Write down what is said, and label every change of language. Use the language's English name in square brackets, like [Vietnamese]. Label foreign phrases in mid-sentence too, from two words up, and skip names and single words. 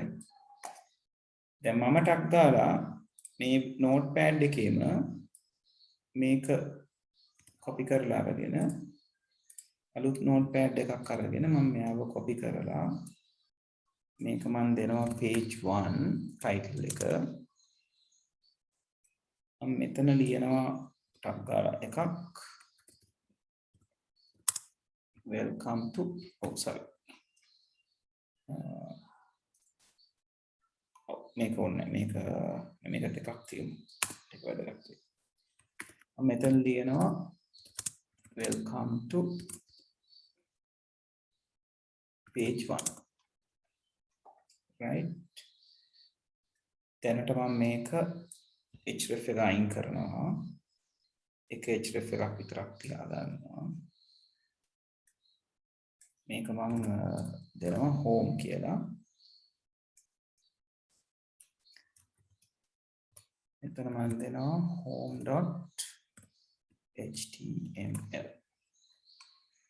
[Sinhala] දැන් මම ටක් දාලා මේ notepad එකේම මේක copy කරලා අරගෙන අලුත් notepad එකක් අරගෙන මම මෙයාව copy කරලා මේක මම දෙනවා [English] page 1 title [Sinhala] එක. මම මෙතන ලියනවා ටක් ගාලා එකක් [English] welcome to [Sinhala] මේක ඕනේ මේක ටිකක් තියෙමු. ටික වැඩක් තියෙනවා. මම මෙතන ලියනවා [English] welcome to page 1. [Sinhala] right දැනට මම මේක href එක අයින් කරනවා. එක href එකක් විතරක් තියා ගන්නවා. මේක මම දෙනවා home කියලා. එතන මම දෙනවා home.html.